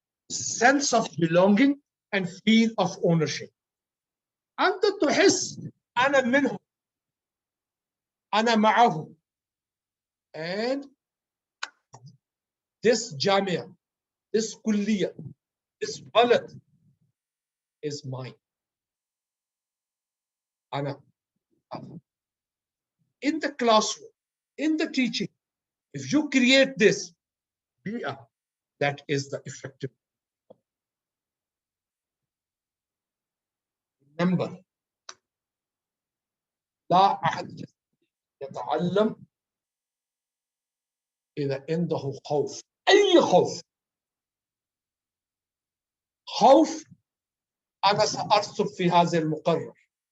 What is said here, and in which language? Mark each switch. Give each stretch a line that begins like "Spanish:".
English: Sense of belonging and feel of ownership.
Arabic: أنت تحس أنا منهم، أنا معهم.
English: And this جامعة, this كلية, this بلد is mine.
Arabic: أنا.
English: In the classroom, in the teaching, if you create this بيئة, that is the effective.
Arabic: Remember, لا أحد يتعلم إذا عنده خوف. أي خوف. خوف أنا سأرسب في هذا المقرر.